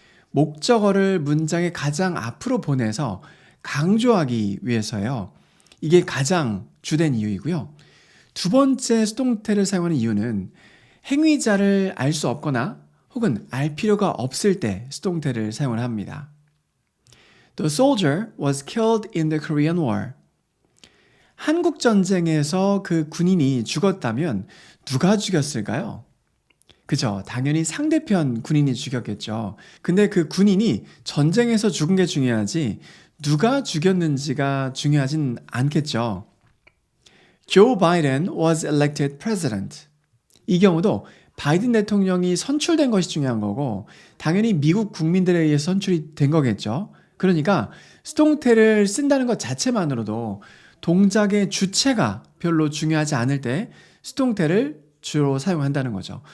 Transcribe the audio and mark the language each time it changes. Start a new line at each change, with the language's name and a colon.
Korean: 목적어를 문장의 가장 앞으로 보내서 강조하기 위해서요. 이게 가장 주된 이유이고요. 두 번째 수동태를 사용하는 이유는 행위자를 알 수 없거나 혹은 알 필요가 없을 때 수동태를 사용을 합니다.
English: The soldier was killed in the Korean War.
Korean: 한국 전쟁에서 그 군인이 죽었다면 누가 죽였을까요? 그죠. 당연히 상대편 군인이 죽였겠죠. 근데 그 군인이 전쟁에서 죽은 게 중요하지 누가 죽였는지가 중요하진 않겠죠.
English: Joe Biden was elected president.
Korean: 이 경우도 바이든 대통령이 선출된 것이 중요한 거고 당연히 미국 국민들에 의해 선출이 된 거겠죠. 그러니까 수동태를 쓴다는 것 자체만으로도 동작의 주체가 별로 중요하지 않을 때 수동태를 주로 사용한다는 거죠.